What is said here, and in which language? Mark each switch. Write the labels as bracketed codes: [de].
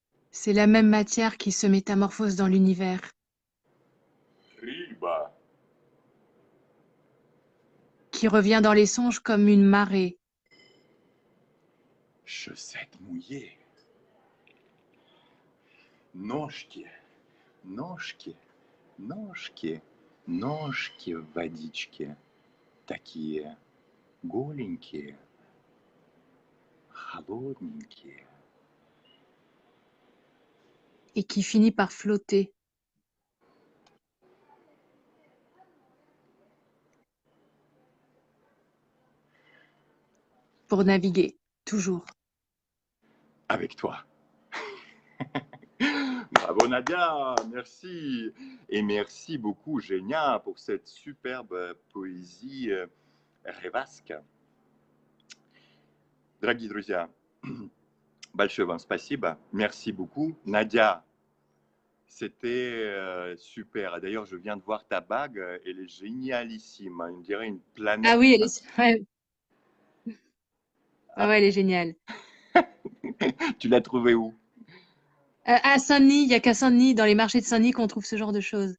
[fr] C'est la même matière qui se métamorphose dans l'univers. [ru] Рыба. [fr] Qui revient dans les songes comme une marée. Chaussettes mouillées. [ru] Ножки, ножки, ножки, ножки в водичке. Такие голенькие, холодненькие. [fr] Et qui finit par flotter. Pour naviguer, toujours. Avec toi. Bravo Nadia, merci. Et merci beaucoup Genia pour cette superbe poésie реваск. [ru] Дорогие друзья, большое вам спасибо. [fr] Merci beaucoup. Nadia, c'était super. D'ailleurs, je viens de voir ta bague, elle est génialissime. On dirait une planète. Ah oui, elle est, ouais, elle est géniale. Tu l'as trouvée où? À Saint-Denis, il n'y a qu'à Saint-Denis, dans les marchés de Saint-Denis, qu'on trouve ce genre de choses.